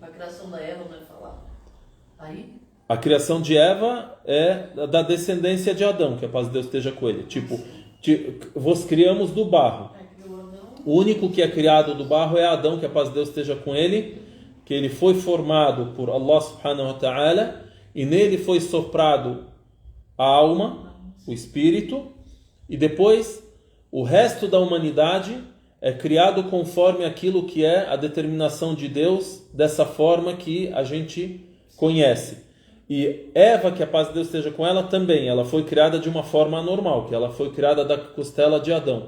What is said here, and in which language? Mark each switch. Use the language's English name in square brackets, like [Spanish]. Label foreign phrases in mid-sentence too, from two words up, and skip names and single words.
[Portuguese] A criação da Eva não é falar? Aí? A criação de Eva é da descendência de Adão, que a paz de Deus esteja com ele. Tipo, vos criamos do barro. O único que é criado do barro é Adão, que a paz de Deus esteja com ele, que ele foi formado por [Arabic] الله سبحانه وتعالى, [Portuguese] e nele foi soprado a alma, o espírito, e depois o resto da humanidade é criado conforme aquilo que é a determinação de Deus, dessa forma que a gente conhece. E Eva, que a paz de Deus esteja com ela, também, ela foi criada de uma forma anormal, que ela foi criada da costela de Adão.